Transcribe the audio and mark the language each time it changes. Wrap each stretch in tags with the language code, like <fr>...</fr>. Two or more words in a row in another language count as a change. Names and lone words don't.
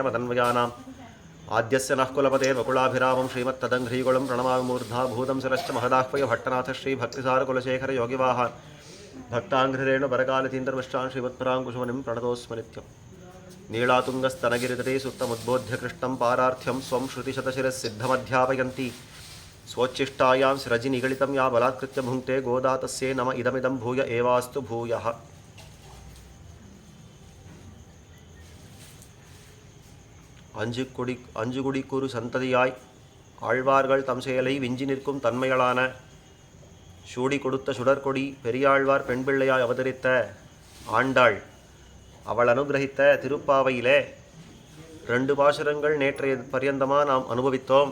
<sa>मदन्वयानाम् आद्यस्य नः कुलपतेर्वकुलाभिरामं श्रीमत्तदङ्घ्रीकुलं प्रणमामि मूर्धा भूतं शिरश्च महदाह्वय भट्टनाथ श्रीभक्तिसारकुलशेखर योगिवाहान् भक्ताङ्घ्रिरेणुबरकालतीन्द्रमिष्टान् श्रीमत्पराङ्कुशमुनिं प्रणतोऽस्मि नित्यं नीलातुङ्गस्तनगिरितटे सुप्तमुद्बोध्य कृष्णं पारार्थ्यं स्वं श्रुतिशतशिरःसिद्धमध्यापयन्ती स्वोच्छिष्टायां स्रजि निगलितं या बलात्कृत्य भुङ्क्ते गोदा तस्यै नम इदमिदं भूय एवास्तु भूयः.</sa> <ta>அஞ்சு குடிக்குறு சந்ததியாய் ஆழ்வார்கள் தம் செயலை விஞ்சி நிற்கும் தன்மைகளான சூடி கொடுத்த சுடற்கொடி பெரியாழ்வார் பெண் பிள்ளையாய் அவதரித்த ஆண்டாள் அவள் அனுகிரகித்த திருப்பாவையிலே 2 பாசுரங்கள் நேற்றைய பரியந்தமாக நாம் அனுபவித்தோம்.</ta>